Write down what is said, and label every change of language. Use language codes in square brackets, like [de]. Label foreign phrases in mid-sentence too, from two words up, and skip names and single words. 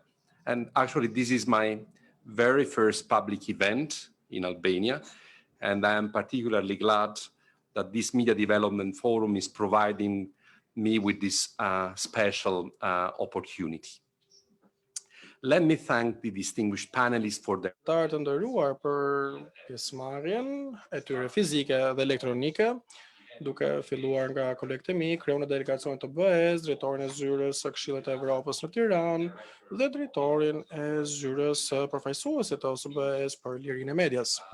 [en] And actually, this is my very first public event in Albania, and I am particularly glad that this Media Development Forum is providing me with this special opportunity. Let me thank the distinguished panelists for their [sq] Të nderuar për pjesëmarrjen e tyre fizike dhe elektronike, duke filluar nga kolegët e mi, kreun e delegacionit të OSBE-s, drejtorin e zyrës së Këshillit të Evropës në Tiranë dhe drejtorin e zyrës së përfaqësuesit të OSBE-s për lirinë e medias.